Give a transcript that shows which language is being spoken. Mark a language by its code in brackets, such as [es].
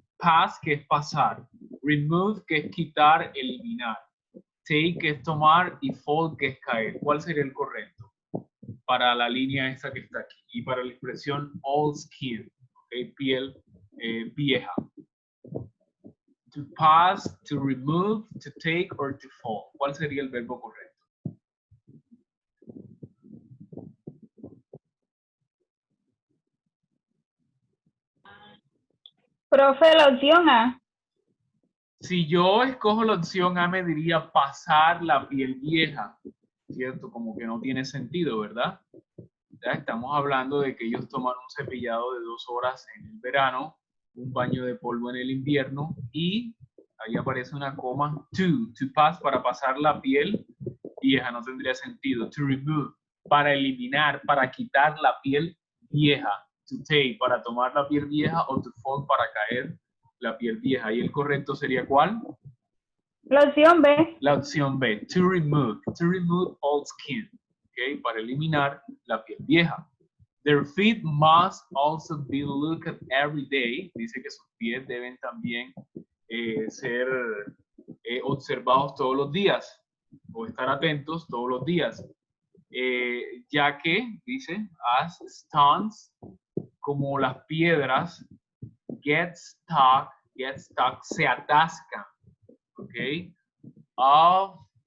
[es] Pass, que es pasar. Remove, que es quitar, eliminar. Take, que es tomar. Y fall, que es caer. ¿Cuál sería el correcto? Para la línea esta que está aquí. Y para la expresión old skin, okay, piel vieja. [en] To pass, to remove, to take, or to fall. [es] ¿Cuál sería el verbo correcto? Profe, la opción A. Si yo escojo la opción A, me diría pasar la piel vieja, ¿cierto? Como que no tiene sentido, ¿verdad? Ya estamos hablando de que ellos toman un cepillado de 2 horas en el verano, un baño de polvo en el invierno y ahí aparece una coma, [en] to pass, [es] para pasar la piel vieja, no tendría sentido. [en] To remove, [es] para eliminar, para quitar la piel vieja. [en] To take, [es] para tomar la piel vieja, o [en] to fall, [es] para caer la piel vieja. ¿Y el correcto sería cuál? La opción B. La opción B, [en] to remove old skin, ¿okay? [es] Para eliminar la piel vieja. [en] Their feet must also be looked at every day. [es] Dice que sus pies deben también ser observados todos los días o estar atentos todos los días. Ya que, dice, [en] as stones, [es] como las piedras, [en] get stuck, [es] se atascan, ¿ok? Up